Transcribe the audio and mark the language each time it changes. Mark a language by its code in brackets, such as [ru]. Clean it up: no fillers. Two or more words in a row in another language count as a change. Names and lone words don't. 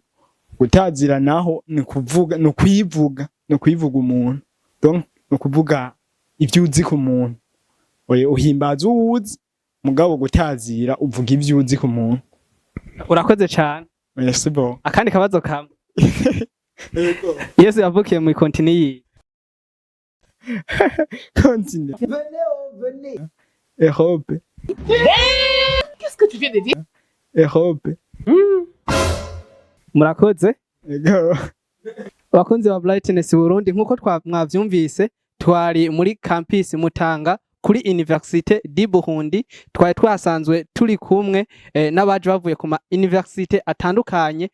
[rn] Gutazira naho ni kuvuga no kwivuga umuntu. Donc no kuvuga ivyo uzi ku muntu. Uhimbaza uwuzi, mugabo gutazira uvuga ivyo uzi ku muntu. [rw] Urakoze cyane. [fr] Merci bon. Akandi kabazo kamwe. Yesu yavukiye mu continent yi? Continent. Venez. Europe. Qu'est-ce que tu viens de dire? Europe. [rn] Murakoze. Ego. Abakunzi ba Brightness Burundi, nkuko mwavyumvise, twari muri campus Mutanga kuri Université di Burundi. Twari twasanzwe turi kumwe n'abaje bavuye ku ma université atandukanye.